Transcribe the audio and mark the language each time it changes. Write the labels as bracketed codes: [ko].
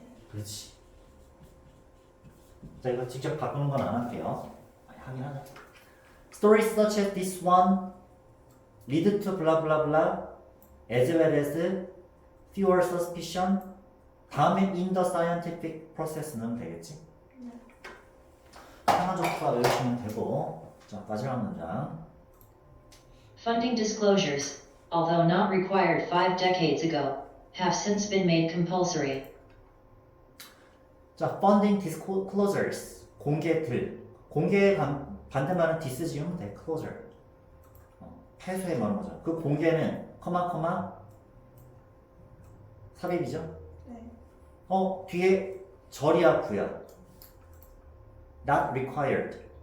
[ko] 그렇지. 자, 이거 직접 바꾸는 건 안 할게요. 하긴 하자. [en] Stories such as this one lead to blah blah blah as well as fewer suspicion. [ko] 다음에 [en] in the scientific process [ko] 는 되겠지? 하나조차 외우시면 되고. 자, 마지막 문장. [en] Funding disclosures, although not required 5 decades ago, have since been made compulsory. [ko] 자, funding disclosures 공개들. 공개의 반대말은 dis 지우면 돼. closure. 폐쇄 말하는 거죠. 그 공개는 삽입이죠. 네. 뒤에 절이야 구야. [en] Not required.